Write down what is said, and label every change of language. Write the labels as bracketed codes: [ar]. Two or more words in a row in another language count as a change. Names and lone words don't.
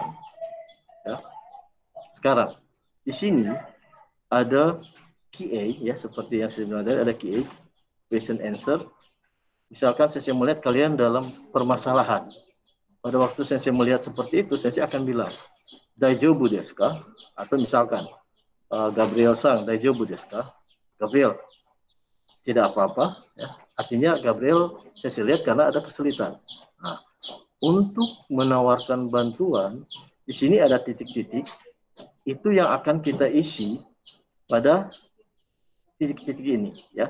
[id] Ya. Sekarang di sini ada QA ya, seperti yang sebenarnya ada QA, [en] question answer. [id] Misalkan saya melihat kalian dalam permasalahan. Pada waktu saya melihat seperti itu, saya akan bilang [ja] 大丈夫ですか? [id] Atau misalkan [ja] Gabriel-san 大丈夫ですか? [id] Gabriel, tidak apa-apa ya. Artinya Gabriel saya lihat karena ada kesulitan. Nah, untuk menawarkan bantuan di sini ada titik-titik itu yang akan kita isi pada titik-titik ini ya.